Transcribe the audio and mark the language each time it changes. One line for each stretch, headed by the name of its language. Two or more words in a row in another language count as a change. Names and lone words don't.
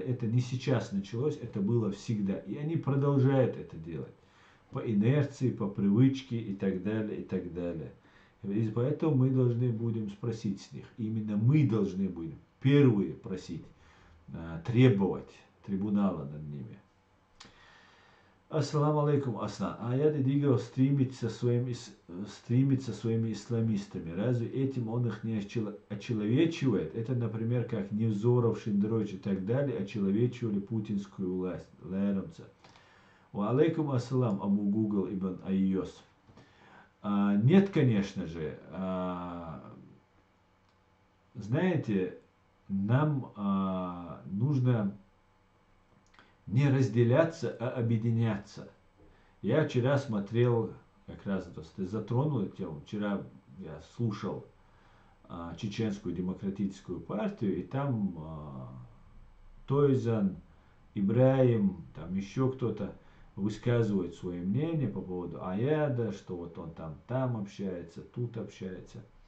Russian: Это не сейчас началось, это было всегда. И они продолжают это делать. По инерции, по привычке и так далее, и так далее. И поэтому мы должны будем спросить с них. Именно мы должны будем первые просить, требовать трибунала над ними.
Arabic: السلام عليكم,
Russian: Асан. Аят Дигов стримится своими исламистами. Разве этим он их не очеловечивает? Это, например, как Невзоров, Шендерович и так далее очеловечивали путинскую власть. Лайрамца.
Arabic: وعليكم السلام, Абу Гугл ибн Айос.
Russian: Нет, конечно же. Знаете, нам нужно не разделяться, а объединяться. Я вчера смотрел, как раз ты затронул эту тему, вчера я слушал Чеченскую демократическую партию, и там Тойзан, Ибраим, там еще кто-то высказывает свое мнение по поводу Аяда, что вот он там общается, тут общается.